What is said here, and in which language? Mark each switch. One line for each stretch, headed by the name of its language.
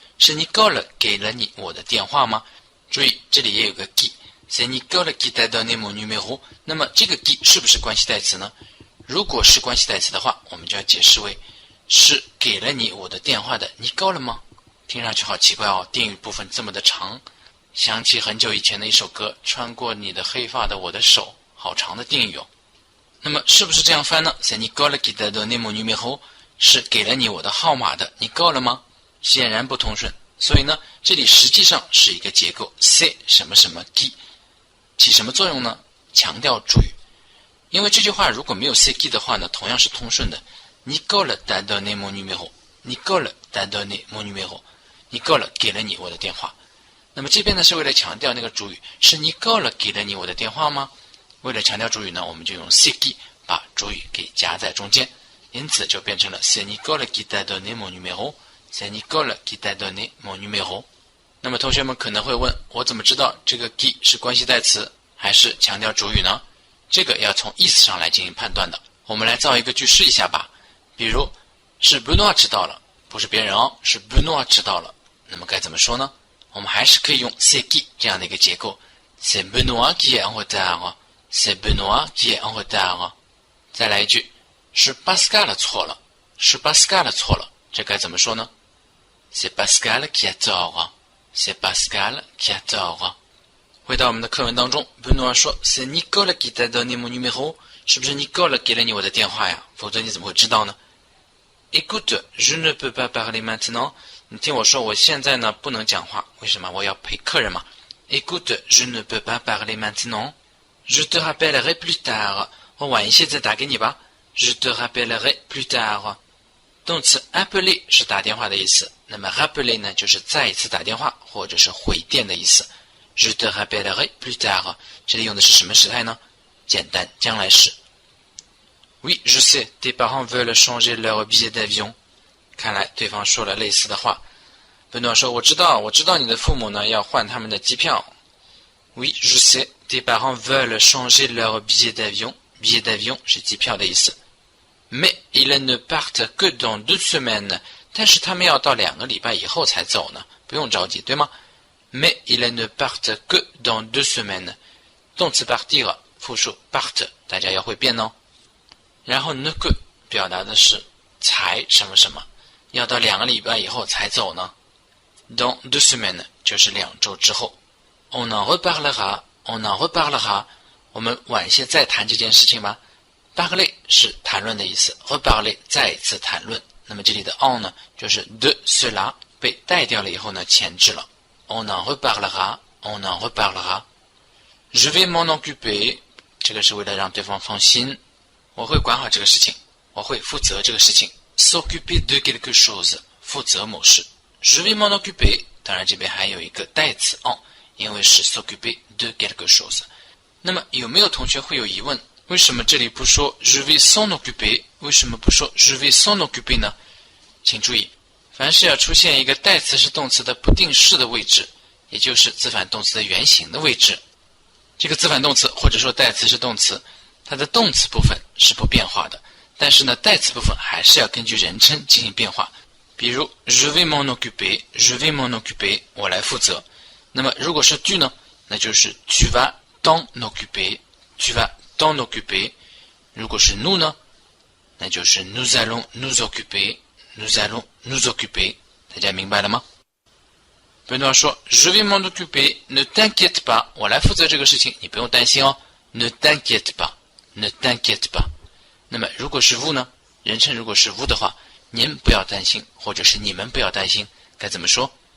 Chinese: 是 Nicole 给了你我的电话吗？注意这里也有个 qui，
French: c'est Nicole qui t'a donné mon numéro。
Chinese: 那么这个 qui 是不是关系代词呢？如果是关系代词的话，我们就要解释为是给了你我的电话的 Nicole 吗？听上去好奇怪哦，定语部分这么的长，想起很久以前的一首歌，穿过你的黑发的我的手，好长的定语哦。那么是不是这样翻呢？
French: C'est Nicole qui t'a donné mon numéro，
Chinese: 是给了你我的号码的 Nicole 吗？显然不通顺，所以呢，这里实际上是一个结构 c'est 什么什么 qui， 起什么作用呢？强调主语。因为这句话如果没有 c'est qui 的话呢，同样是通顺的。
French: Nicole t'a donné mon numéro， Nicole t'a donné mon numéro， Nicole
Chinese: 给了你我的电话。那么这边呢是为了强调那个主语，是 Nicole 给了你我的电话吗？为了强调主语呢，我们就用 c'est qui 把主语给夹在中间，因此就变成了 c'est Nicole qui t'a donné mon numéro。
French: C'est Nicole qui t'a donné mon numéro。
Chinese: 那么同学们可能会问，我怎么知道这个 qui 是关系代词还是强调主语呢？这个要从意思上来进行判断的。我们来造一个句试一下吧。比如是 Benoît 迟到了，不是别人哦，是 Benoît 迟到了。那么该怎么说呢？我们还是可以用 c'est qui 这样的一个结构。
French: C'est Benoît qui est en retard. C'est Benoît qui est en retard.
Chinese: 再来一句，是 Pascal 错了，是 Pascal 错了，这该怎么说呢？
French: C'est Pascal qui a tort. C'est Pascal qui a tort.
Chinese: 回到我们的课文当中
French: Benoît 说 C'est Nicole qui t'a donné mon numéro.
Chinese: 是不是 Nicole 给了你我的电话呀？否则你怎么会知道呢？
French: Écoute, je ne peux pas parler maintenant.
Chinese: 你听我说，我现在呢不能讲话，为什么？我要陪客人嘛。
French: Écoute, je ne peux pas parler maintenant. Je te rappellerai plus tard.
Chinese: 我晚一些再打给你吧。
French: Je te rappellerai plus tard.
Chinese: 动词 appeler 是打电话的意思，那么 rappeler 呢就是再一次打电话或者是回电的意思。
French: Je te rappellerai plus tard.
Chinese: 这里用的是什么时态呢？简单将来时。
French: Oui, je sais, tes parents veulent changer leur billet d'avion.
Chinese: 看来对方说了类似的话。Benoît 说，我知道你的父母呢要换他们的机票。
French: Oui, je sais, tes parents veulent changer leur billet d'avion.
Chinese: Billet d'avion 是机票的意思。
French: Mais ils ne partent que dans 2 semaines.
Chinese: 但是他们要到2个礼拜以后才走呢，不用着急，对吗？
French: Mais ils ne partent que dans 2 semaines.
Chinese: 动词 partir 复数 part 大家要会变哦。然后 ne que 表达的是才什么什么，要到2个礼拜以后才走呢。 Dans 2 semaines 就是2周之后。
French: On en reparlera, on en reparlera.
Chinese: 我们晚些再谈这件事情吧。Parler 是谈论的意思 ，reparler 再一次谈论。那么这里的 on 呢，就是 de cela 被带掉了以后呢，前置了。
French: On en reparlera, on en reparlera. Je vais m'en occuper.
Chinese: 这个是为了让对方放心，我会管好这个事情，我会负责这个事情。
French: S'occuper de quelque chose
Chinese: 负责某事。
French: Je vais m'en occuper.
Chinese: 当然这边还有一个代词 on， 因为是 s'occuper de quelque chose。那么有没有同学会有疑问？为什么这里不说
French: je vais s'en occuper？
Chinese: 为什么不说 je vais s'en occuper 呢？请注意，凡是要出现一个代词是动词的不定式的位置，也就是字反动词的原形的位置，这个字反动词或者说代词是动词，它的动词部分是不变化的，但是呢，代词部分还是要根据人称进行变化。
French: 比如 je vais m'en occuper, je vais m'en occuper，
Chinese: 我来负责。那么如果是tu呢，那就是
French: tu vas t'en occuper, tu vas t'en occuper。
Chinese: 如果是nous呢，那就是
French: nous allons nous occuper, nous allons nous occuper。
Chinese: 大家明白了吗？Benoît 说
French: je vais m'en occuper, ne t'inquiète pas，
Chinese: 我来负责这个事情，你不用担心哦。
French: Ne t'inquiète pas, ne t'inquiète pas。
Chinese: 那么如果是 vous 呢？人称如果是 vous 的话，您不要担心，或者是你们不要担心，该怎么说？